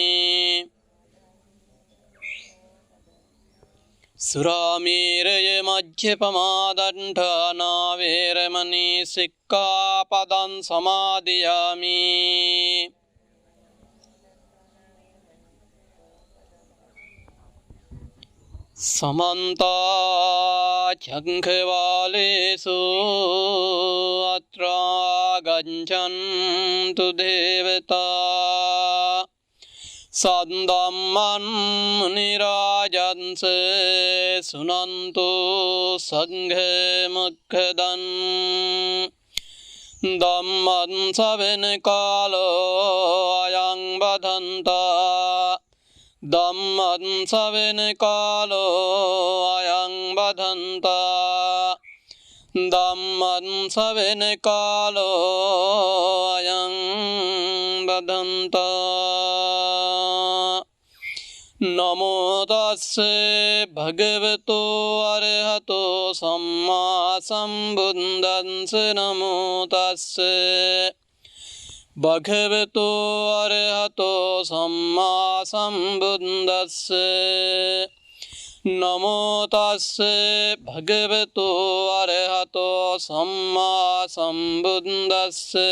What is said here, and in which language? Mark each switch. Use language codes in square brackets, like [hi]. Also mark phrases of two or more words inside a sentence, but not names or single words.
[pi] සුරාමේරය මජ්ජපමාදණ්ඨානා වේරමණී සික්ඛාපදං සමාදියාමි समन्ता चंखवालेषु अत्रा गच्छन्तु देवता සද්ධම්මං මුනි රාජන්ස සුනන්තු සංඝ මොක්ඛදං ධම්මං ශ්‍රවණ කාලෝ අයං බදන්තා ධම්මං ශ්‍රවණ කාලෝ අයං බදන්තා ධම්මං ශ්‍රවණ කාලෝ අයං බදන්තා නමෝ තස්ස භගවතු අරහතෝ සම්මා සම්බුද්දස්ස නමෝ තස්ස භගවතු අරහතෝ සම්මා සම්බුද්දස්ස නමෝ තස්ස භගවතු අරහතෝ සම්මා සම්බුද්දස්ස